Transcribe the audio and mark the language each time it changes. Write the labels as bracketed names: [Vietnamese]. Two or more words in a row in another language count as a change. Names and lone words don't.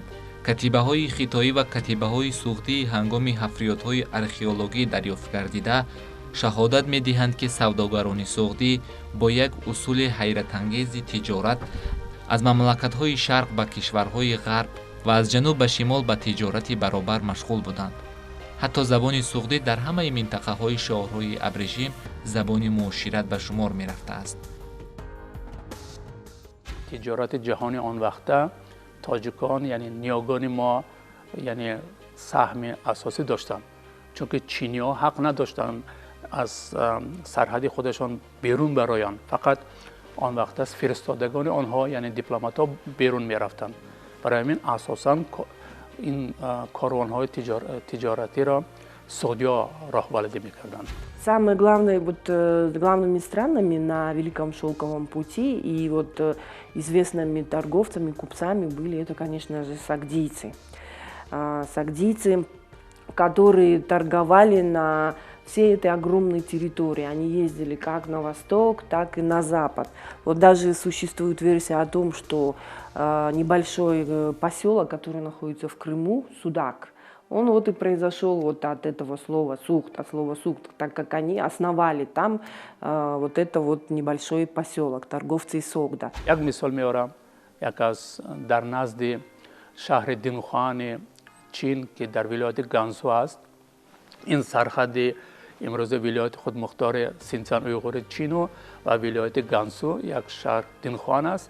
[Tajik] катибаҳои хитоӣ ва катибаҳои суғдии ҳангоми ҳафриётҳои археологӣ дарёфт гардида шаҳодат медиҳанд ки савдогарони суғдӣ бо як усули ҳайратангези тиҷорат аз мамлакатҳои шарқ ба кишварҳои ғарб ва аз ҷануб ба шимол ба тиҷорати баробар машғул буданд. ҳатто забони суғдӣ дар ҳамаи минтақаҳои шоҳроҳи абрешим забони муошират ба шумор мерафтааст. [Persian] تجارت جهانی آن وقته تاجیکان یعنی نیاگان ما یعنی سهم اساسی داشتند، چون که چینی ها حق نداشتند از سرحد خودشان بیرون برایند. فقط آن وقت از فرستادگان آنها یعنی دیپلمات ها بیرون می رفتند. برای همین اساسا این کاروان‌های تجارتی را سعودیا راهبردی می‌کردند. [Russian] Самые главные, главными странами на Великом Шелковом пути и известными торговцами, купцами были это, конечно же, сагдийцы. Сагдийцы, которые торговали на всей этой огромной территории. Они ездили как на восток, так и на запад. Вот даже существует версия о том, что небольшой поселок, который находится в Крыму, Судак, он и произошел от этого слова сухт, от слова сухт, так как они основали там это небольшой поселок, торговцы из Согда. [Tajik] Як мисал меорам, як аз дар назди шаҳри Динхуани чин ки дар вилояти Гансу аст, ин сарҳади имрӯзе вилояти худмухтори Синцан уйғури Чину ва вилояти Гансу як шаҳр Динхуан аст.